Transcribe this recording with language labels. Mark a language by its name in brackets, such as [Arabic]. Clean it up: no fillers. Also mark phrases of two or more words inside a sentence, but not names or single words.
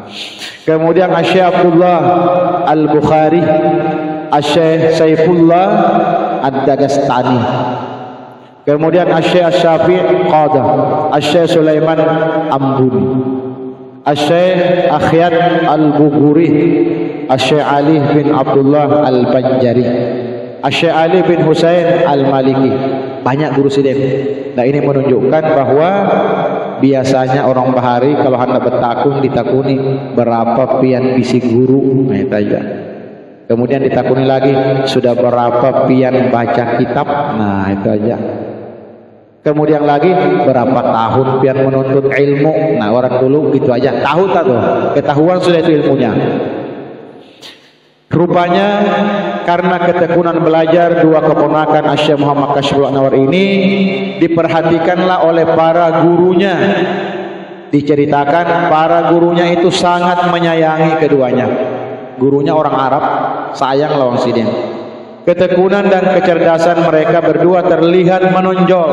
[Banjar] Kemudian Asy-Syaikh Abdullah Al-Bukhari, Asy-Syaikh Saifullah Ad-Dagastani. Kemudian Asy-Syaikh Asy-Syafi'i Qadah, Asy-Syaikh Sulaiman Ambuni, Asy-Syaikh Akhyat Al-Bughuri, Asy-Syaikh Ali bin Abdullah Al-Banjari, Asy-Syaikh Ali bin Husain Al-Maliki. Banyak guru sidin. Nah, ini menunjukkan bahwa biasanya orang bahari kalau hendak bertakun ditakuni berapa pian bisi guru. Nah, itu aja. Kemudian ditakuni lagi sudah berapa pian baca kitab. Nah, itu aja. Kemudian lagi berapa tahun pian menuntut ilmu. Nah, orang dulu gitu aja. Tahu tak tuh? Ketahuan sudah itu ilmunya. Rupanya karena ketekunan belajar dua keponakan Asy-Syaikh Muhammad Kasyiful Anwar ini diperhatikanlah oleh para gurunya. Diceritakan para gurunya itu sangat menyayangi keduanya. Gurunya orang Arab, sayang lawan sidin. Ketekunan dan kecerdasan mereka berdua terlihat menonjol.